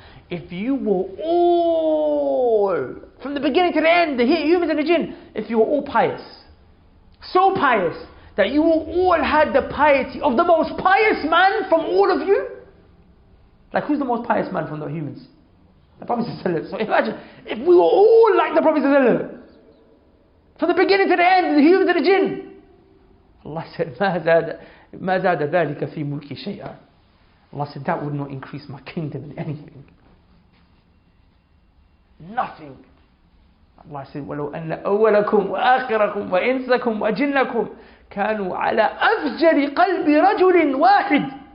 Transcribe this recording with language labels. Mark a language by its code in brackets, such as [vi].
[en] If you were all, from the beginning to the end, the humans and the jinn, if you were all pious, so pious that you all had the piety of the most pious man from all of you. Like, who's the most pious man from the humans? The Prophet ﷺ. So imagine, if we were all like the Prophet ﷺ, from the beginning to the end, the humans and the jinn. Allah said, [ar] مَا زَادَ ذَلِكَ فِي مُلْكِ شَيْئًا. [en] Allah said, that would not increase my kingdom in anything. Nothing. Allah said, [ar] وَلَوْ أَنَّ أَوَّلَكُمْ وَآخِرَكُمْ وَإِنسَكُمْ وَجِنَّكُمْ كَانُوا عَلَى أَفْجَرِ قَلْبِ رَجُلٍ وَاحِدٍ.